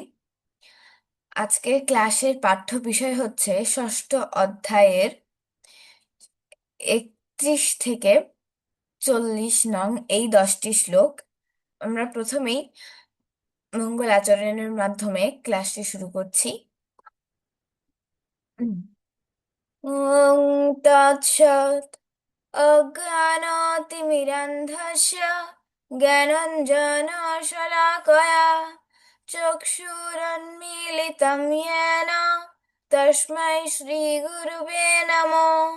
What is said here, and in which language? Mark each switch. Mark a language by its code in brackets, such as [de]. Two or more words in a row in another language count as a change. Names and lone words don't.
[bn] আজকের ক্লাসের পাঠ্য বিষয় হচ্ছে ষষ্ঠ অধ্যায়ের 31 থেকে 40 নং এই 10টি শ্লোক। আমরা প্রথমেই মঙ্গল আচরণের মাধ্যমে ক্লাসটি শুরু করছি। [sa] ॐ तत्सत् अज्ञानातिमिरान्धस्य ज्ञानाञ्जनशलाकया चक्षुरुन्मीलितं येन तस्मै श्रीगुरुवे नमः।